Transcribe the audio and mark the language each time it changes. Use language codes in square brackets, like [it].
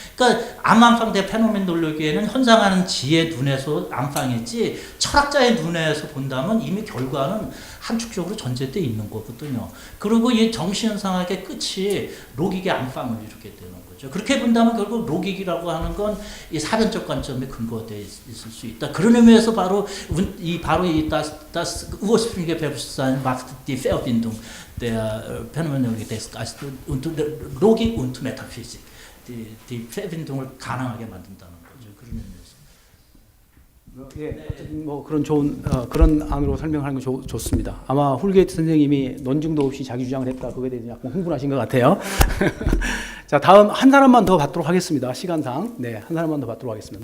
[ko] 그러니까 암안팡 대 페노메놀로기에는 현상하는 지의 눈에서 안팡이지 철학자의 눈에서 본다면 이미 결과는 함축적으로 존재되어 있는 거거든요. 그리고 이 정신현상학의 끝이 로직의 안팡을 이루게 되는 거죠. 그렇게 본다면 결국 로직이라고 하는 건 이 사변적 관점에 근거되어 있을 수 있다. 그런 의미에서 바로 이 [de] das ursprüngliche Bewusstsein macht die Verbindung der Phänomenologie des Geistes und Logik und Metaphysik. [ko] die Verbindung을 가능하게 만든다는 거죠. 그런 의미에서. 뭐 그런 좋은 그런 안으로 설명하는 거 좋습니다. 아마 홀게이트 선생님이 논증도 없이 자기 주장을 했다. 그거에 대해서 약간 흥분하신 것 같아요. 자, 다음 한 사람만 더 받도록 하겠습니다. 시간상. 네, 한 사람만 더 받도록 하겠습니다.